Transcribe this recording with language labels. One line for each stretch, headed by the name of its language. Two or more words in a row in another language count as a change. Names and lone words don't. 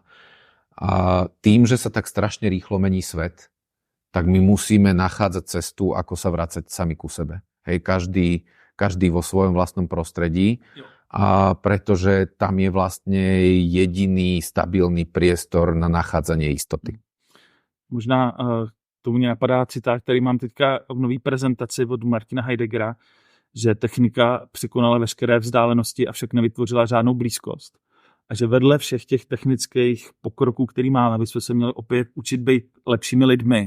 Slovak: A tým, že sa tak strašne rýchlo mení svet, tak my musíme nachádzať cestu, ako sa vracať sami ku sebe. Hej, každý vo svojom vlastnom prostredí, a pretože tam je vlastne jediný stabilný priestor na nachádzanie istoty.
Czech: Možná tomu mě napadá citát, který mám teďka v nový prezentaci od Martina Heideggera, že technika překonala veškeré vzdálenosti, avšak nevytvořila žádnou blízkost. A že vedle všech těch technických pokroků, který máme, bychom se měli opět učit být lepšími lidmi.